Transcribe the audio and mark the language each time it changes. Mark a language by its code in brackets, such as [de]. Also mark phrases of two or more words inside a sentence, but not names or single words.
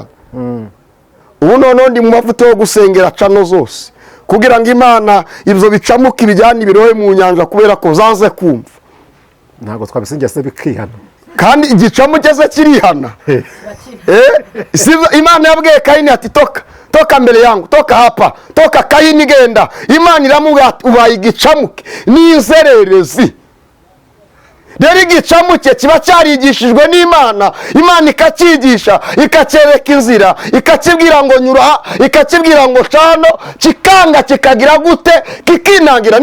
[rw] ubu noneho ndi mu mavuta yo gusengera cano zose kugira ngo Imana ibyo bicamuke ibijyane ibirohe mu nyanja, kubera ko zanze kumva. ntabwo twabisengera se bikihana, kandi igicamuke se kirihana. Imana yabwiye Kayini ati [sw] toka mbere yangu, toka hapa, toka. [rw] Kayini genda. Imana iramubwira ubaye igicamuke n'inzererezi. rero igicamuke kiba cyarigishijwe n'Imana, Imana ikacyigisha, ikacyereka inzira, ikakibwira ngo nyura, ikakibwira ngo cano, kikanga, kikagira gute, kikinangira.